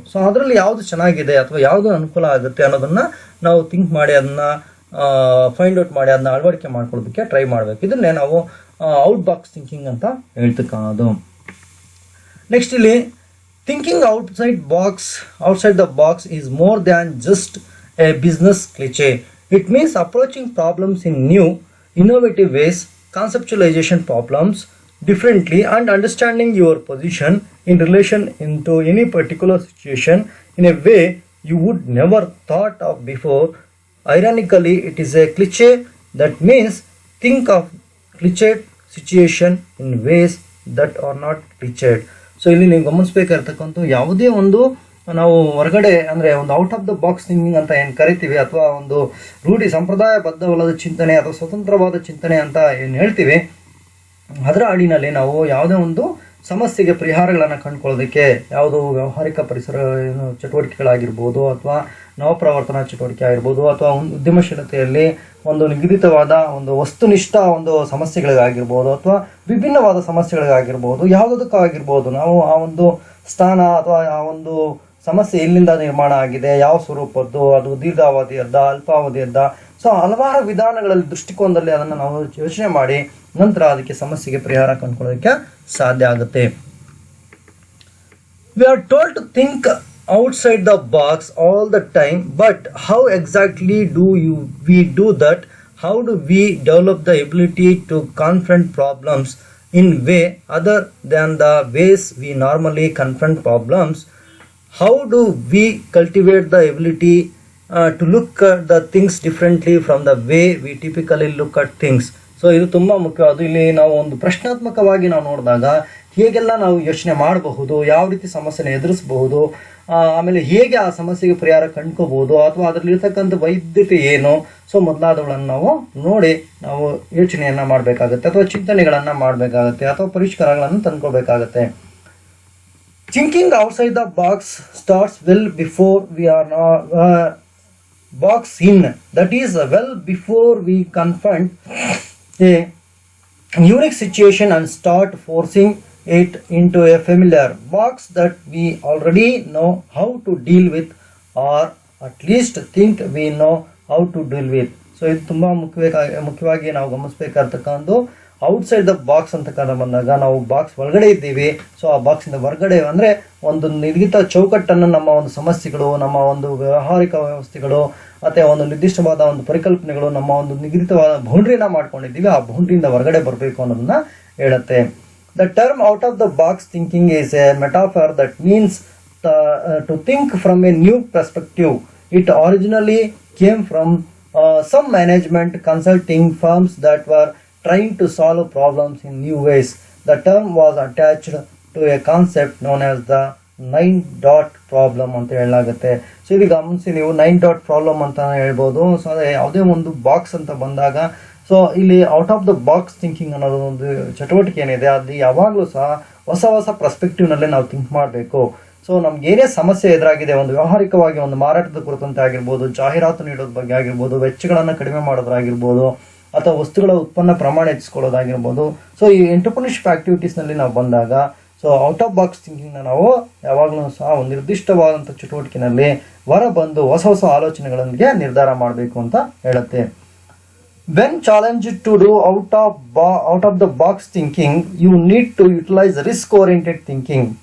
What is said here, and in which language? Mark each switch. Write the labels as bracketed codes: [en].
[kn] So ಅದರಲ್ಲಿ ಯಾವುದು ಚೆನ್ನಾಗಿದೆ ಅಥವಾ ಯಾವುದು ಅನುಕೂಲ ಆಗುತ್ತೆ ಅನ್ನೋದನ್ನ ನಾವು ಥಿಂಕ್ ಮಾಡಿ ಅದನ್ನ ಫೈಂಡ್ ಔಟ್ ಮಾಡಿ ಅದನ್ನ ಅಳವಡಿಕೆ ಮಾಡ್ಕೊಳ್ಳೋದಕ್ಕೆ ಟ್ರೈ ಮಾಡಬೇಕು. ಇದನ್ನೇ ನಾವು ಔಟ್ ಬಾಕ್ಸ್ ಥಿಂಕಿಂಗ್ ಅಂತ ಹೇಳ್ತಕ್ಕಂಥದ್ದು. [en] next [kn] ಇಲ್ಲಿ [en] Thinking outside the box is more than just a business cliche. It means approaching problems in new innovative ways, conceptualization problems differently, and understanding your position in relation into any particular situation in a way you would never thought of before. Ironically, it is a cliche that means think of cliched situation in ways that are not cliched. [kn] So ಇಲ್ಲಿ ನೀವು ಗಮನಿಸಬೇಕಾಗಿರ್ತಕ್ಕಂಥ ಯಾವುದೇ ಒಂದು ನಾವು ಹೊರಗಡೆ ಅಂದರೆ ಒಂದು out of the box thinking ಅಂತ ಏನು ಕರಿತೀವಿ, ಅಥವಾ ಒಂದು ರೂಢಿ ಸಂಪ್ರದಾಯಬದ್ಧವಲ್ಲದ ಚಿಂತನೆ ಅಥವಾ ಸ್ವತಂತ್ರವಾದ ಚಿಂತನೆ ಅಂತ ಏನು ಹೇಳ್ತೀವಿ, ಅದರ ಅಡಿನಲ್ಲಿ ನಾವು ಯಾವುದೇ ಒಂದು ಸಮಸ್ಯೆಗೆ ಪರಿಹಾರಗಳನ್ನು ಕಂಡುಕೊಳ್ಳೋದಕ್ಕೆ ಯಾವುದು ವ್ಯಾವಹಾರಿಕ ಪರಿಸರ ಚಟುವಟಿಕೆಗಳಾಗಿರ್ಬೋದು, ಅಥವಾ ನವಪ್ರವರ್ತನಾ ಚಟುವಟಿಕೆ ಆಗಿರ್ಬೋದು, ಅಥವಾ ಉದ್ಯಮಶೀಲತೆಯಲ್ಲಿ ಒಂದು ನಿಗದಿತವಾದ ಒಂದು ವಸ್ತುನಿಷ್ಠ ಒಂದು ಸಮಸ್ಯೆಗಳಿಗಾಗಿರ್ಬೋದು, ಅಥವಾ ವಿಭಿನ್ನವಾದ ಸಮಸ್ಯೆಗಳಿಗಾಗಿರ್ಬೋದು, ಯಾವುದಕ್ಕಾಗಿರ್ಬೋದು, ನಾವು ಆ ಒಂದು ಸ್ಥಾನ ಅಥವಾ ಆ ಒಂದು ಸಮಸ್ಯೆ ಎಲ್ಲಿಂದ ನಿರ್ಮಾಣ ಆಗಿದೆ, ಯಾವ ಸ್ವರೂಪದ್ದು, ಅದು ದೀರ್ಘಾವಧಿಯದ್ದ, ಅಲ್ಪಾವಧಿಯದ್ದ, ಸೊ ಹಲವಾರು ವಿಧಾನಗಳಲ್ಲಿ ದೃಷ್ಟಿಕೋನದಲ್ಲಿ ಅದನ್ನು ನಾವು ಯೋಚನೆ ಮಾಡಿ ನಂತರ ಅದಕ್ಕೆ ಸಮಸ್ಯೆಗೆ ಪರಿಹಾರ ಕಂಡುಕೊಳ್ಳೋದಕ್ಕೆ ಸಾಧ್ಯ ಆಗುತ್ತೆ. [en] We are told to think outside the box all the time, but how exactly we do that? How do we develop the ability to confront problems in way other than the ways we normally confront problems? How do we cultivate the ability to look at the things differently from the way we typically look at things? [kn] So ಇದು ತುಂಬ ಮುಖ್ಯವಾದ. ಇಲ್ಲಿ ನಾವು ಒಂದು ಪ್ರಶ್ನಾತ್ಮಕವಾಗಿ ನಾವು ನೋಡಿದಾಗ ಹೇಗೆಲ್ಲ ನಾವು ಯೋಚನೆ ಮಾಡಬಹುದು, ಯಾವ ರೀತಿ ಸಮಸ್ಯೆನ ಎದುರಿಸಬಹುದು, ಆಮೇಲೆ ಹೇಗೆ ಆ ಸಮಸ್ಯೆಗೆ ಪರಿಹಾರ ಕಂಡ್ಕೋಬಹುದು, ಅಥವಾ ಅದರಲ್ಲಿರ್ತಕ್ಕಂಥ ವೈದ್ಯತೆ ಏನು, ಸೊ ಮೊದಲಾದವುಗಳನ್ನು ನಾವು ನೋಡಿ ನಾವು ಯೋಚನೆಯನ್ನ ಮಾಡಬೇಕಾಗುತ್ತೆ, ಅಥವಾ ಚಿಂತನೆಗಳನ್ನ ಮಾಡಬೇಕಾಗುತ್ತೆ, ಅಥವಾ ಪರಿಷ್ಕಾರಗಳನ್ನು ತಂದ್ಕೋಬೇಕಾಗತ್ತೆ. [en] Thinking outside the box starts well before we are box in. That is, well before we confront a unique situation and start forcing it into a familiar box that we already know how to deal with, or at least think we know how to deal with. [kn] So ಇದು ತುಂಬ ಮುಖ್ಯವಾಗಿ ನಾವು ಗಮನಿಸಬೇಕಾಗಿರ್ತಕ್ಕಂಥ outside the box ಅಂತ ಬಂದಾಗ ನಾವು box ಒಳಗಡೆ ಇದ್ದೀವಿ. So ಆ ಬಾಕ್ಸಿಂದ ಹೊರಗಡೆ ಅಂದರೆ ಒಂದು ನಿರ್ದಿಷ್ಟ ಚೌಕಟ್ಟನ್ನು ನಮ್ಮ ಒಂದು ಸಮಸ್ಯೆಗಳು, ನಮ್ಮ ಒಂದು ವ್ಯಾವಹಾರಿಕ ವ್ಯವಸ್ಥೆಗಳು, ಮತ್ತು ಒಂದು ನಿರ್ದಿಷ್ಟವಾದ ಒಂದು ಪರಿಕಲ್ಪನೆಗಳು, ನಮ್ಮ ಒಂದು ನಿಗದಿತವಾದ ಬೌಂಡ್ರಿನ ಮಾಡ್ಕೊಂಡಿದ್ದೀವಿ, ಆ ಬೌಂಡ್ರಿಯಿಂದ ಹೊರಗಡೆ ಬರಬೇಕು ಅನ್ನೋದನ್ನ ಹೇಳುತ್ತೆ. [en] The term out of the box thinking is a metaphor that means to think from a new perspective. It originally came from some management consulting firms that were trying to solve problems in new ways. The term was attached to a concept known as the 9 dot problem [kn] ಅಂತ ಹೇಳಲಾಗುತ್ತೆ. So ಈಗ ಗಮನಿಸಿ ನೀವು 9 dot problem ಅಂತ ಹೇಳ್ಬೋದು. So ಅದೇ ಯಾವುದೇ ಒಂದು ಬಾಕ್ಸ್ ಅಂತ ಬಂದಾಗ ಸೊ ಇಲ್ಲಿ out of the box thinking ಅನ್ನೋದು ಒಂದು ಚಟುವಟಿಕೆ ಏನಿದೆ, ಅದು ಯಾವಾಗಲೂ ಸಹ ಹೊಸ ಹೊಸ ಪರ್ಸ್ಪೆಕ್ಟಿವ್ನಲ್ಲಿ ನಾವು ಥಿಂಕ್ ಮಾಡಬೇಕು. ಸೊ ನಮ್ಗೆ ಏನೇ ಸಮಸ್ಯೆ ಎದುರಾಗಿದೆ, ಒಂದು ವ್ಯಾವಹಾರಿಕವಾಗಿ ಒಂದು ಮಾರಾಟದ ಕುರಿತಂತೆ ಆಗಿರ್ಬೋದು, ಜಾಹೀರಾತು ನೀಡೋದ್ರ ಬಗ್ಗೆ ಆಗಿರ್ಬೋದು, ವೆಚ್ಚಗಳನ್ನು ಕಡಿಮೆ ಮಾಡೋದಾಗಿರ್ಬೋದು, ಅಥವಾ ವಸ್ತುಗಳ ಉತ್ಪನ್ನ ಪ್ರಮಾಣ ಹೆಚ್ಚಿಕೊಳ್ಳೋದಾಗಿರ್ಬೋದು. ಸೊ ಈ ಎಂಟರ್ಪ್ರಿನರ್ಶಿಪ್ ಆಕ್ಟಿವಿಟೀಸ್ನಲ್ಲಿ ನಾವು ಬಂದಾಗ ಸೊ ಔಟ್ ಆಫ್ ಬಾಕ್ಸ್ ಥಿಂಕಿಂಗ್ನ ನಾವು ಯಾವಾಗಲೂ ಸಹ ಒಂದು ನಿರ್ದಿಷ್ಟವಾದಂಥ ಚಟುವಟಿಕೆಯಲ್ಲಿ ಹೊರ ಬಂದು ಹೊಸ ಹೊಸ ಆಲೋಚನೆಗಳೊಂದಿಗೆ ನಿರ್ಧಾರ ಮಾಡಬೇಕು ಅಂತ ಹೇಳುತ್ತೆ. [en] When challenged to do out of the box thinking, you need to utilize risk-oriented thinking.